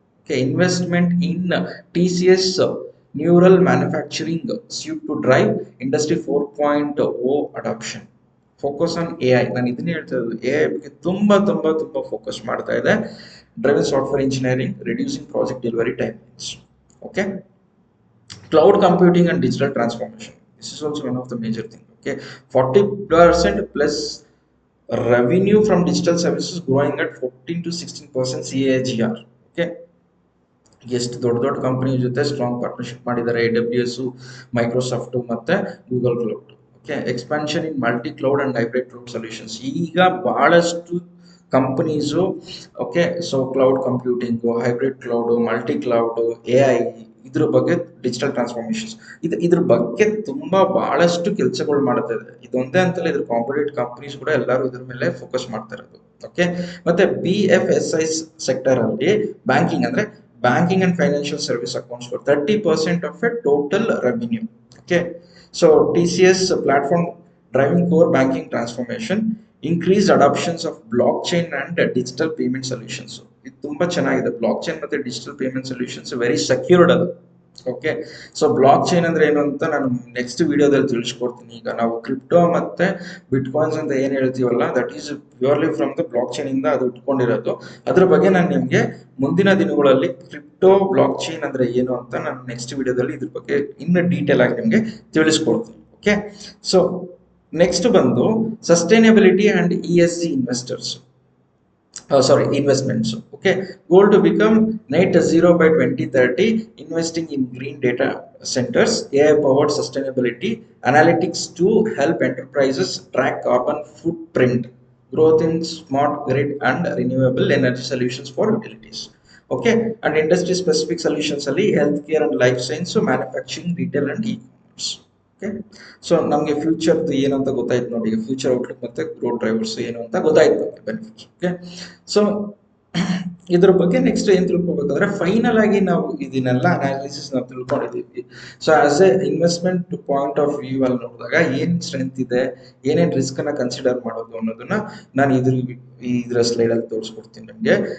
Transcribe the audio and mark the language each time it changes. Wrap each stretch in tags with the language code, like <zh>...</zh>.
<en>Okay, investment in T C S neural manufacturing suite to drive industry 4.0 adoption. Focus on A I.</en> <kn>ನಾನು ಇದನ್ನೇ ಹೇಳ್ತಾ ಇರೋದು, A I ಬಗ್ಗೆ ತುಂಬಾ ತುಂಬಾ ತುಂಬಾ ಫೋಕಸ್ ಮಾಡ್ತಾ ಇದೆ.</kn> <en>Driven software engineering, reducing project delivery times. Okay, cloud computing and digital transformation, this is also one of the major thing. Okay, 40% plus revenue from digital services growing at 14 to 16% CAGR.</en> <kn>Okay, ಎಷ್ಟು ದೊಡ್ಡ ದೊಡ್ಡ company ಜೊತೆ strong partnership ಮಾಡಿದ್ದಾರೆ, AWS, Microsoft ಮತ್ತೆ Google cloud. Okay, expansion in multi cloud and hybrid cloud solutions. ಈಗ ಬಹಳಷ್ಟು companies, okay, so cloud computing, hybrid cloud, multi cloud, AI, ಇದ್ರ ಬಗ್ಗೆ ಡಿಜಿಟಲ್ ಟ್ರಾನ್ಸ್ಫಾರ್ಮೇಶನ್ಸ್, ಇದ್ರ ಬಗ್ಗೆ ತುಂಬಾ ಬಹಳಷ್ಟು ಕೆಲಸಗಳು ಮಾಡ್ತಾ ಇದೆ. ಇದೊಂದೇ ಅಂತಲ್ಲ, ಇದ್ರ ಕಾಂಪಿಟೇಟಿವ್ ಕಂಪನೀಸ್ ಕೂಡ ಎಲ್ಲರೂ ಇದ್ರ ಮೇಲೆ ಫೋಕಸ್ ಮಾಡ್ತಾ ಇರೋದು. ಓಕೆ, ಮತ್ತೆ BFSI ಸೆಕ್ಟರ್ ಅಲ್ಲಿ ಬ್ಯಾಂಕಿಂಗ್ ಅಂದ್ರೆ</kn> <en>banking and financial service accounts for 30% of a total revenue. Okay, so TCS platform driving core banking transformation, increased adoptions of blockchain and digital payment solutions.</en> <kn>ಇದು ತುಂಬಾ ಚೆನ್ನಾಗಿದೆ. Block chain ಮತ್ತೆ digital payment solutions very secured ಅದು. Okay, so block chain ಅಂದ್ರೆ ಏನು ಅಂತ ನಾನು next ವಿಡಿಯೋದಲ್ಲಿ ತಿಳಿಸ್ಕೊಡ್ತೀನಿ. ಈಗ ನಾವು ಕ್ರಿಪ್ಟೋ ಮತ್ತೆ ಬಿಟ್ ಕಾಯಿನ್ಸ್ ಅಂತ ಏನ್ ಹೇಳ್ತೀವಲ್ಲ,</kn> <en>that is purely from the blockchain</en> <kn>ಇಂದ ಅದು ಇಟ್ಕೊಂಡಿರೋದು. ಅದ್ರ ಬಗ್ಗೆ ನಾನು ನಿಮ್ಗೆ ಮುಂದಿನ ದಿನಗಳಲ್ಲಿ ಕ್ರಿಪ್ಟೋ ಬ್ಲಾಕ್ ಚೈನ್ ಅಂದ್ರೆ ಏನು ಅಂತ ನಾನು ನೆಕ್ಸ್ಟ್ ವಿಡಿಯೋದಲ್ಲಿ ಇದ್ರ ಬಗ್ಗೆ ಇನ್ನು ಡೀಟೇಲ್ ಆಗಿ ನಿಮ್ಗೆ ತಿಳಿಸ್ಕೊಡ್ತೀನಿ.</kn> <en>okay, so next</en> <kn>ಬಂದು</kn> <en>Sustainability and ESG investors. Investments. Okay, goal to become net zero by 2030, investing in green data centers, AI powered sustainability analytics to help enterprises track carbon footprint, growth in smart grid and renewable energy solutions for utilities. Okay, and industry specific solutions ali healthcare and life science, so manufacturing, retail and e-commerce.</en> <kn>Okay, so ನಮಗೆ ಫ್ಯೂಚರ್ದು ಏನಂತ ಗೊತ್ತಾಯ್ತು ನೋಡಿ. ಈಗ future outlook ಮತ್ತೆ growth drivers ಏನು ಅಂತ ಗೊತ್ತಾಯ್ತು ನಮಗೆ, ಬೆನಿಫಿಟ್ಸ್. ಓಕೆ, ಸೊ ಇದ್ರ ಬಗ್ಗೆ ನೆಕ್ಸ್ಟ್ ಏನ್ ತಿಳ್ಕೊಬೇಕಂದ್ರೆ, ಫೈನಲ್ ಆಗಿ ನಾವು ಇದನ್ನೆಲ್ಲ ಅನಾಲಿಸಿಸ್ ನಾವು ತಿಳ್ಕೊಂಡಿದ್ದೀವಿ. So as A investment point of view ಅಲ್ಲಿ ನೋಡಿದಾಗ ಏನ್ ಸ್ಟ್ರೆಂತ್ ಇದೆ, ಏನೇನ್ ರಿಸ್ಕ್ ಅನ್ನ ಕನ್ಸಿಡರ್ ಮಾಡೋದು ಅನ್ನೋದನ್ನ ನಾನು ಇದ್ರ ಸ್ಲೈಡ್ ಅಲ್ಲಿ ತೋರಿಸ್ಕೊಡ್ತೀನಿ ನಿಮ್ಗೆ.</kn>